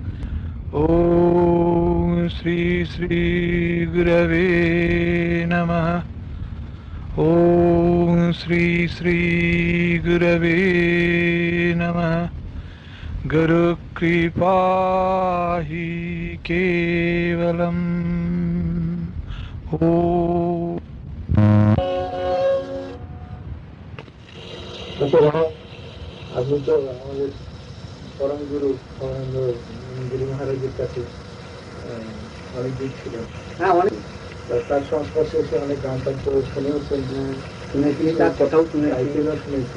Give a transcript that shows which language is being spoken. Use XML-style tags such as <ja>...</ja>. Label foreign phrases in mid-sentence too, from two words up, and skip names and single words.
<sa>ॐ श्री श्री गुरवे नमः। ॐ श्री श्री गुरवे नमः। गुरुकृपा हि केवलम्। ॐ</sa> <bn>আপনি তো আমাদের পরম গুরু গিরি মহারাজের কাছে অনেক দিন ছিলেন। হ্যাঁ, অনেক তার সংস্পর্শে এসে অনেক গান টান করে শুনেওছেন, শুনেছি, তার কথাও শুনেছি, আইপিএলও শুনেছি।</bn>